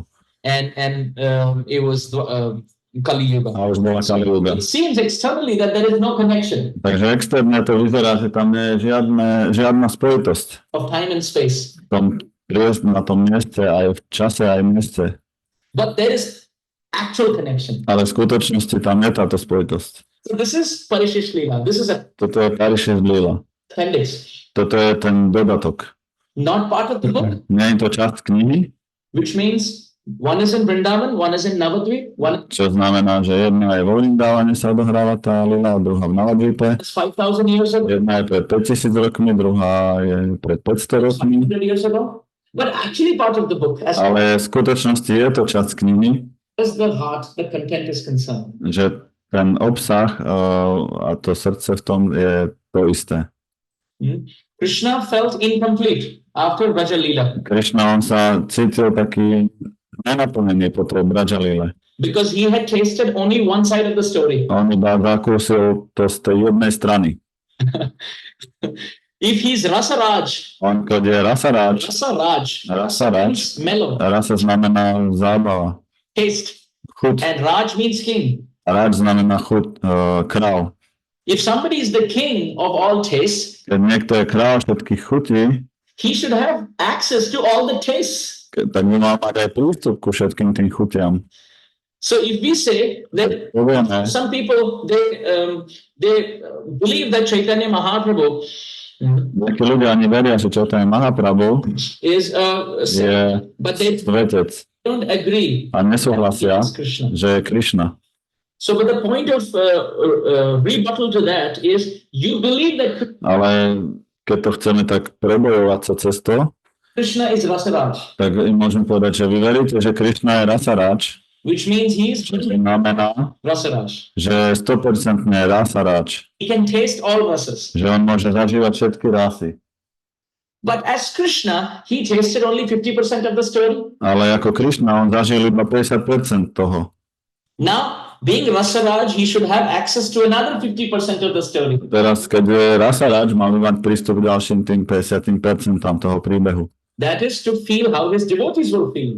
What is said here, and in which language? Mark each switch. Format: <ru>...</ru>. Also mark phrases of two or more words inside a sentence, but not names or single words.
<en>And it was Kali Yuga.</en> <sk>A už bola Kali Yuga.</sk> <en>It seems externally that there is no connection</en> <sk>Takže externe to vyzerá, že tam nie je žiadna spojitosť</sk> <en>of time and space.</en> <sk>na tom mieste, aj v čase, aj v mieste.</sk> <en>But there is actual connection.</en> <sk>Ale v skutočnosti tam je táto spojitosť.</sk> <en>So this is Parishish Leela. This is a</en> <sk>Toto je Parishish Leela.</sk> <en>appendix,</en> <sk>Toto je ten dodatok.</sk> <en>not part of the book,</en> <sk>Nie je to časť knihy,</sk> <en>which means one is in Vrindavan, one is in Navadvip, one</en> <sk>čo znamená, že jedna je vo Vrindavane sa odohráva tá Lila, druhá v Navadvipe.</sk> <en>is 5,000 years ago,</en> <sk>Jedna je pred 5000 rokmi, druhá je pred 500 rokmi.</sk> <en>500 years ago. But actually part of the book, as far</en> <sk>Ale v skutočnosti je to časť knihy,</sk> <en>as the heart, the content is concerned.</en> <sk>že ten obsah a to srdce v tom je to isté.</sk> <en>Krishna felt incomplete after Braja Leela</en> <sk>Krishna, on sa cítil taký nenaplnený po tej Brajalile.</sk> <en>because he had tasted only one side of the story.</en> <sk>On iba zakúsil to z tej jednej strany.</sk> <en>If he's Rasaraj,</en> <sk>On, keď je Rasaraj,</sk> <en>Rasa means mellow,</en> <sk>rasa znamená zábava,</sk> <en>taste,</en> <sk>chuť.</sk> <en>and Raj means king.</en> <sk>Ráč znamená chuť, král.</sk> <en>If somebody is the king of all tastes,</en> <sk>Keď niekto je král všetkých chutí,</sk> <en>he should have access to all the tastes.</en> <sk>tak by mal mať aj prístup ku všetkým tým chutiam.</sk> <en>So if we say that</en> <sk>Povieme,</sk> <en>some people they believe that Chaitanya Mahaprabhu</en> <sk>takí ľudia ani veria, že Chaitanya Mahaprabhu</sk> <en>is</en> <sk>je</sk> <en>but they</en> <sk>svetec</sk> <en>don't agree</en> <sk>a nesúhlasia,</sk> <en>it's Krishna.</en> <sk>že je Krishna.</sk> <en>So, but the point of rebuttal to that is you believe that</en> <sk>Ale keď to chceme tak prebojovať sa cez to,</sk> <en>Krishna is Rasaraj,</en> <sk>tak im môžem povedať, že vy veríte, že Krishna je Rasaraj,</sk> <en>which means he is</en> <sk>čo znamená,</sk> <en>Rasaraj.</en> <sk>že 100% je Rasaraj,</sk> <en>He can taste all rasas.</en> <sk>že on môže zažívať všetky rasy.</sk> <en>But as Krishna, he tasted only 50% of the story.</en> <sk>Ale ako Krishna, on zažil iba 50% toho.</sk> <en>Now, being Rasaraj, he should have access to another 50% of the story.</en> <sk>Teraz, keď je Rasaraj, mal by mať prístup k ďalším tým 50% toho príbehu.</sk> <en>That is to feel how his devotees will feel.</en>